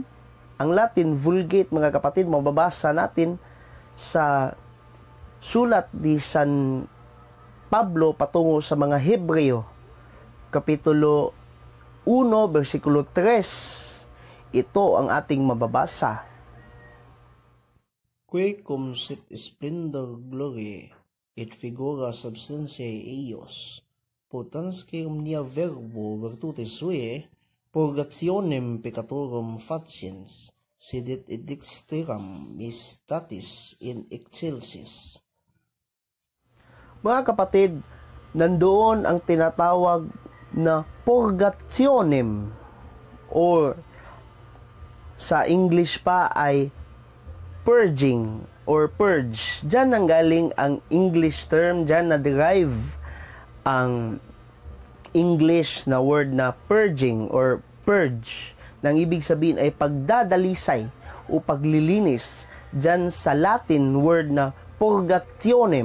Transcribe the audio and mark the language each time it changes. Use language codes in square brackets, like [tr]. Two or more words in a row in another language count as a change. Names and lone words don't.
[tl] Ang Latin Vulgate, mga kapatid, mababasa natin sa sulat ni San Pablo patungo sa mga Hebreo, Kapitulo 1, versikulo 3. Ito ang ating mababasa. [la] Que cum sit splendor glorie et figura substantiae eius, potensque omnia verbo virtutes suae, purgationem peccatorum faciens, sedit et dexteram mistatis in excelsis. [tl] Mga kapatid, nandoon ang tinatawag na purgationem, or sa English pa ay [en] purging or purge. [tl] Diyan nanggaling ang [en] English term, [tl] diyan na-derive ang English na word na [en] purging or purge, [tl] nang ibig sabihin ay pagdadalisay o paglilinis, dyan sa [en] Latin word [tl] na purgationem.